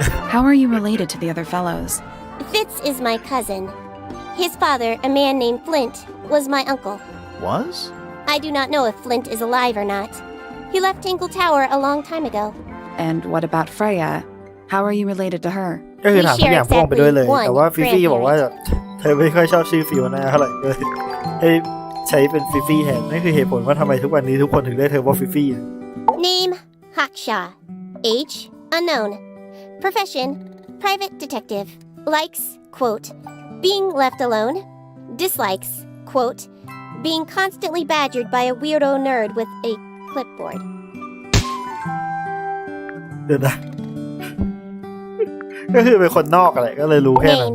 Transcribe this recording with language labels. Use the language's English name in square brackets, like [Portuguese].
[English] How are you related to the other fellows? Fitz is my cousin. His father, a man named Flint, was my uncle. Was? I do not know if Flint is alive or not. He left Tangle Tower a long time ago. And what about Freya? How are you related to her? [Thai] ก็คือถามทุกอย่างพ่วงไปด้วยเลยแต่ว่าฟิฟี่บอกว่าเธอไม่ค่อยชอบชื่อฟิโอนาเท่าไหร่เลยให้ใช้เป็นฟิฟี่แทนนั่นคือเหตุผลว่าทำไมทุกวันนี้ทุกคนถึงได้เธอว่าฟิฟี่ [English] Name Haksha. Age unknown. Profession private detective. Likes, quote, being left alone. Dislikes, quote, being constantly badgered by a weirdo nerd with a clipboard. [Thai] เดี๋ยวนะก็คือเป็นคนนอกอะไรก็เลยรู้แค่นั้น